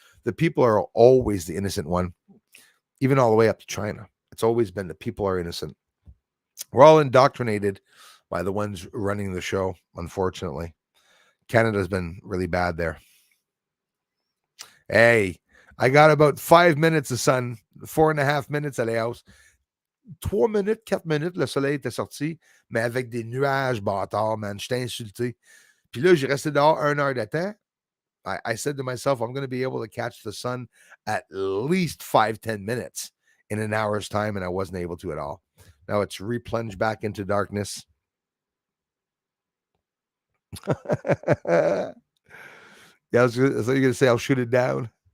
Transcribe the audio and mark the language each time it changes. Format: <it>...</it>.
<en>The people are always the innocent one, even all the way up to China. It's always been the people are innocent. We're all indoctrinated by the ones running the show, unfortunately. Canada's been really bad there. Hey, I got about 5 minutes de sun, 4.5 minutes</en> <fr>à la hausse. 3 minutes, 4 minutes, le soleil était sorti, mais avec des nuages bâtards, man. J'étais insulté. Puis là, j'ai resté dehors 1 heure de temps.</fr> <en>I said to myself, I'm going to be able to catch the sun at least 5-10 minutes in an hour's time, and I wasn't able to at all. Now it's replunged back into darkness. Yeah, I was going to say I'll shoot it down.</en>